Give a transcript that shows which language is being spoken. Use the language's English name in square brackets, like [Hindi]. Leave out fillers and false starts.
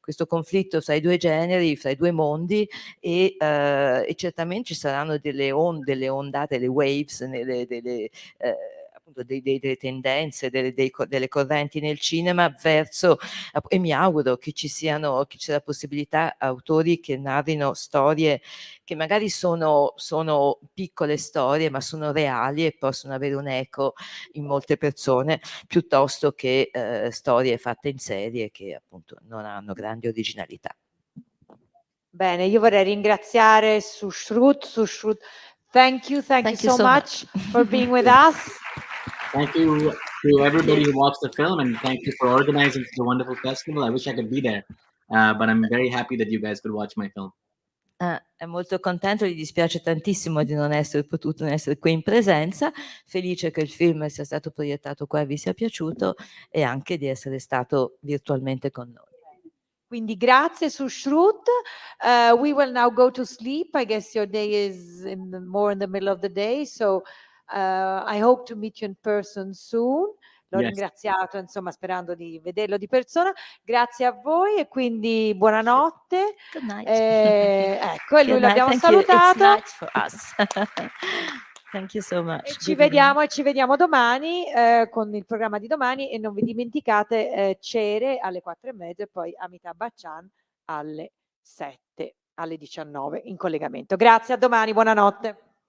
[Italian] conflitto fra i due generi, fra i due mondi, e certamente ci saranno delle ondate, delle waves, appunto delle tendenze, delle correnti nel cinema verso, e mi auguro che ci sia la possibilità, autori che narrino storie che magari sono piccole storie, ma sono reali e possono avere un eco in molte persone, piuttosto che storie fatte in serie che appunto non hanno grandi originalità. Bene, io vorrei ringraziare Sushrut. [English] Sushrut, thank you so much for being with us. Thank you to everybody who watched the film, and thank you for organizing such a wonderful festival. I wish I could be there, but I'm very happy that you guys could watch my film. [Italian] È molto contento, gli dispiace tantissimo di non essere qui in presenza, felice che il film sia stato proiettato qua e vi sia piaciuto, e anche di essere stato virtualmente con noi. Quindi grazie [English] Sushrut. We will now go to sleep. I guess your day is more in the middle of the day, so I hope to meet you in person soon. [Italian] L'ho ringraziato, insomma, sperando di vederlo di persona. Grazie a voi, e quindi buonanotte. [English] Good night. [Italian] Ecco, e lui l'abbiamo salutato. [English] It's night for us. Thank you so much. [Italian] E ci vediamo domani con il programma di domani, e non vi dimenticate Cere alle 4:30 e poi Amitabh Bachchan alle 7, alle 19 in collegamento. Grazie, a domani, buonanotte.